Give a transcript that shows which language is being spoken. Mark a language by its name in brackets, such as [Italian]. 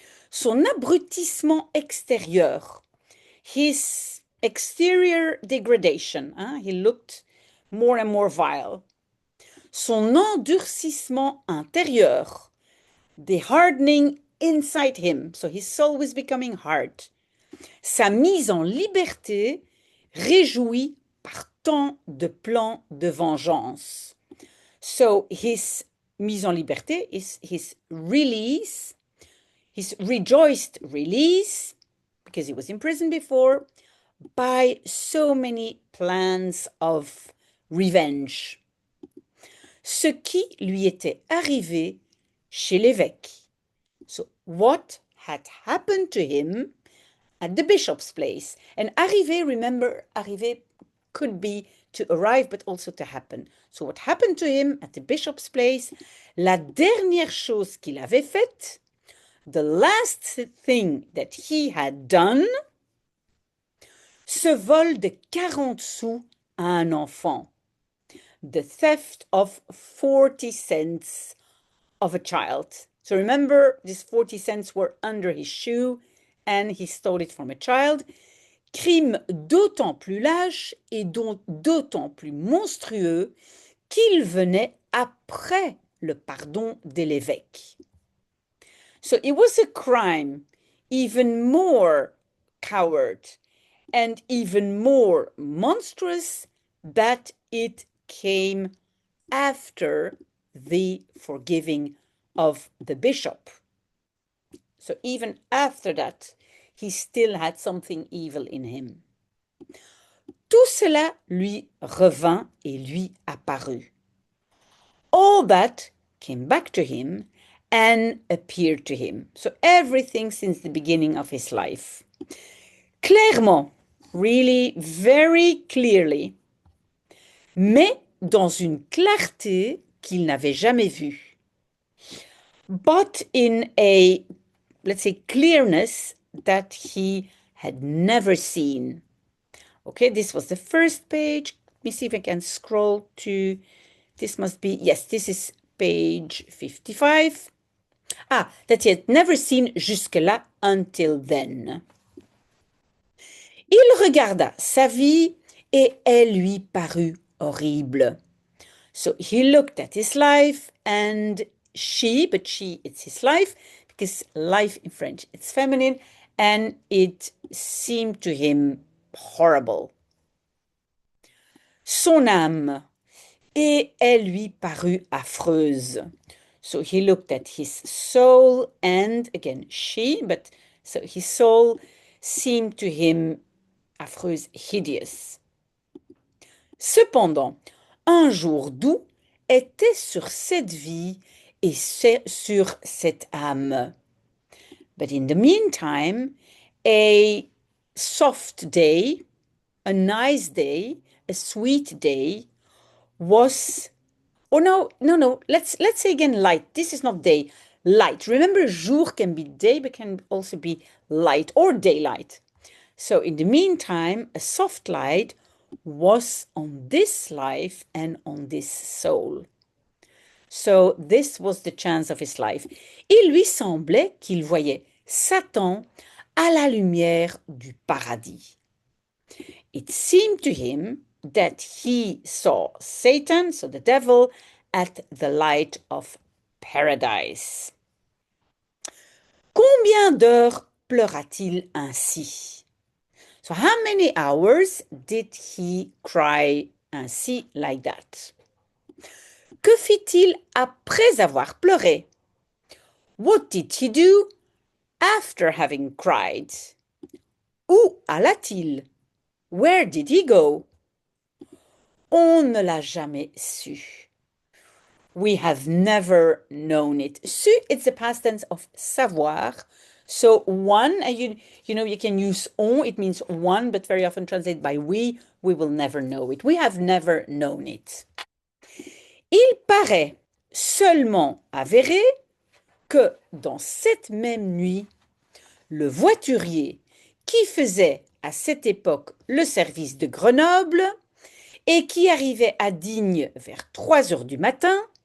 [French] Son abrutissement extérieur, [English] his exterior degradation, he looked more and more vile. [French] Son endurcissement intérieur, [English] the hardening inside him, so his soul was becoming hard. [French] Sa mise en liberté, réjouie par tant de plans de vengeance. [English] So his [French] mise en liberté [English] is his release, his rejoiced release, because he was in prison before, by so many plans of revenge. [French] Ce qui lui était arrivé chez l'évêque. [English] So what had happened to him at the bishop's place. And arriver, remember, arriver could be to arrive, but also to happen. So what happened to him at the bishop's place, [French] la dernière chose qu'il avait faite, [English] the last thing that he had done, [French] ce vol de 40 sous à un enfant. [English] The theft of 40 cents of a child. So remember, these 40 cents were under his shoe and he stole it from a child. [French] crime d'autant plus lâche et d'autant plus monstrueux qu'il venait après le pardon de l'évêque. [English] So it was a crime even more coward and even more monstrous that it came after the forgiving of the bishop. So even after that, he still had something evil in him. [French] Tout cela lui revint et lui apparut. [English] All that came back to him and appeared to him. So everything since the beginning of his life. [French] Clairement, [English] really, very clearly, [French] mais dans une clarté qu'il n'avait jamais vue. [English] But in a, let's say, clearness that he had never seen. Okay, this was the first page. Let me see if I can scroll to, this must be, yes, this is page 55. Ah, that he had never seen jusque-là until then. [French] Il regarda sa vie et elle lui parut horrible. [English] So he looked at his life and but she, it's his life, because life in French, it's feminine, and it seemed to him horrible. [French] Son âme, et elle lui parut affreuse. [English] So he looked at his soul and, again, she, but so his soul seemed to him affreuse, hideous. [French] Cependant, un jour doux était sur cette vie et sur cette âme. [English] But in the meantime, a soft day, a nice day, a sweet day was, oh no, let's say again light. This is not day, light. Remember, jour can be day, but can also be light or daylight. So in the meantime, a soft light was on this life and on this soul. So this was the chance of his life. [French] Il lui semblait qu'il voyait Satan à la lumière du paradis. [English] It seemed to him that he saw Satan, so the devil, at the light of paradise. [French] Combien d'heures pleura-t-il ainsi? [English] So how many hours did he cry ainsi, like that? [French] Que fit-il après avoir pleuré? [English] What did he do after having cried? [French] Où alla-t-il? [English] Where did he go? [French] On ne l'a jamais su. [English] We have never known it. Su, it's the past tense of savoir. So one, you know, you can use on, it means one, but very often translated by we will never know it. We have never known it. [French] Il paraît seulement avéré que dans cette même nuit, le voiturier qui faisait à cette époque le service de Grenoble et qui arrivait à Digne vers 3 heures du matin,